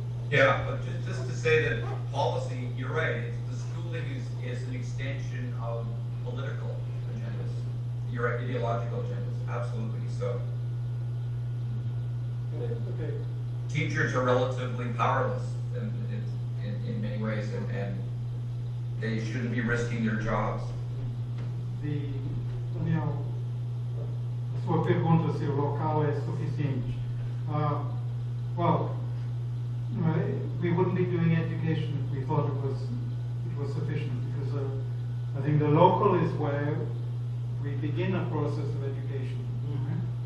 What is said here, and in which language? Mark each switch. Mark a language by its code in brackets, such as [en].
[en] Yeah, but just to say that policy, you're right, the schooling is an extension of political agendas. You're right, ideological agendas, absolutely. So Okay. teachers are relatively powerless in many ways, and they shouldn't be risking their jobs. [pt] Daniel, a sua pergunta se o local é suficiente. [en] Well, we wouldn't be doing education if we thought it was sufficient, because I think the local is where we begin a process of education. Mm-hmm.